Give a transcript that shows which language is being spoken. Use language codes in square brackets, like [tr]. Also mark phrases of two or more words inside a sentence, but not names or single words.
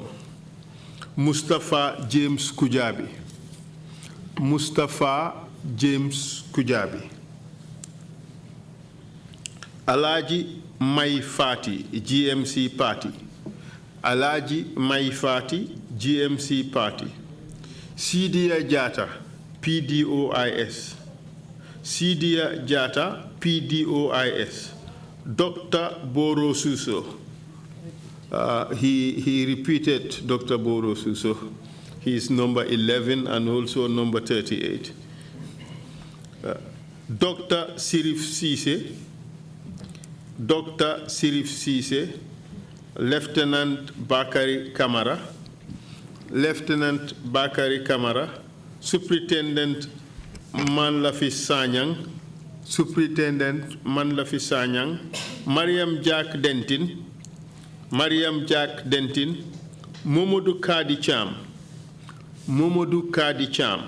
[en] Mustafa James Kujabi. Mustafa James Kujabi. Alaji Mai Fati, GMC Party. Alaji Mai Fati, GMC Party. Sidia Jata, PDOIS. Sidia Jata, PDOIS. Dr. Boro Suso. He repeated Dr. Boro Suso. He is number 11 and also number 38. Dr. Sirif Sise. Dr. Sirif Sise. Lieutenant Bakari Kamara. Lieutenant Bakari Kamara. Superintendent Manlafi Sanyang. Superintendent Manlafi Sanyang. Mariam Jack Dentin. Mariam Jack Dentin. Momodou Kadi Cham. Momodou Kadi Cham.